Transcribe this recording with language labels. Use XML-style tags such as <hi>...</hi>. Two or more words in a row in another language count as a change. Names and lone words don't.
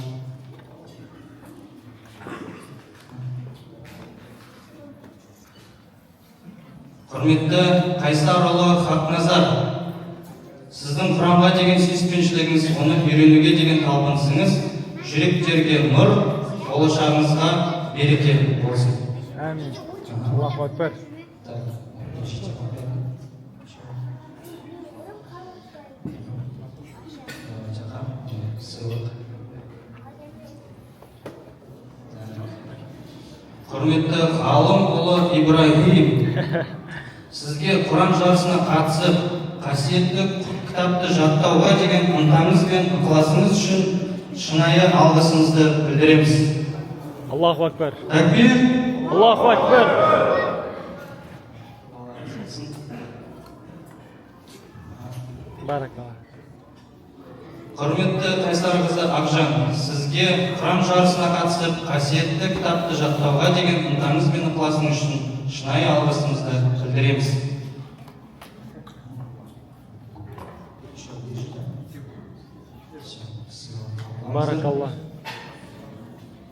<kk>Құрметті Қайсар ұлы Хақназар, сіздің Құранға деген сүйіспеншілігіңіз, оны үйренуге деген талпынысыңыз жүректерге нұр, болашағыңызға береке болсын.</kk> <ar>آمين. الله أكبر.</ar> <kk>Құрметті ғалым ұлы Ибрахим, сізге Құран жарысына қатысып, қасиетті кітапты жаттауға деген ынтаңыз бен ықыласыңыз үшін шынайы алғысымызды білдіреміз.</kk> <ar>الله أكبر.</ar> <kk>Такбир!</kk> <ar>الله أكبر. بارك الله.</ar> <kk>Құрметті Қайсар қызы Ақжан, сізге Құран жарысына қатысып, қасиетті кітапты жаттауға деген ынтаңыз бен ықыласыңыз үшін шынайы алғысымызды білдіреміз.</kk> <ar>Barakallah.</ar>